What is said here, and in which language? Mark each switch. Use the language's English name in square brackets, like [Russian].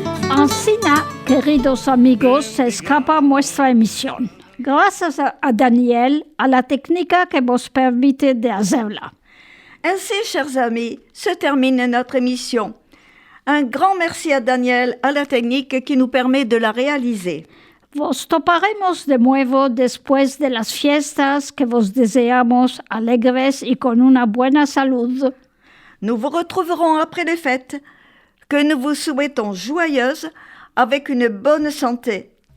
[Ladino] Asina, queridos amigos, se escapa nuestra emisión. Gracias a Daniel, a la técnica que nos permite de hacerla. [French] Ainsi, chers amis, se termine notre émission. Un grand merci à Daniel, à la technique qui nous permet de la réaliser. [Ladino] Vos toparemos de nuevo después de las fiestas que vos deseamos alegres y con una buena salud. [French] Nous vous retrouverons après les fêtes, que nous vous souhaitons joyeuses, avec une bonne santé.